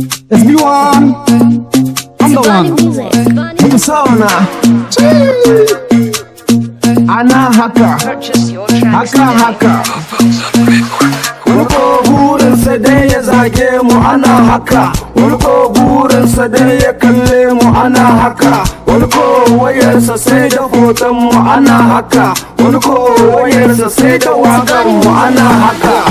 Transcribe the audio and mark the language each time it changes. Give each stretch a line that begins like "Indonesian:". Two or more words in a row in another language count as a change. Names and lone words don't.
English: It's B one. I'm the one.
Hausa: Mun sauna. Ana haka.
English: Purchase your tracks Haka, today. haka.
Hausa: Wani ko burinsa dai ya zage mu, ana haka. Wani ko burinsa dai ya kalle mu, ana haka. Wani ko wayarsa sai da hoton mu, ana haka. Wani ko wayarsa sai da waƙar mu, ana haka.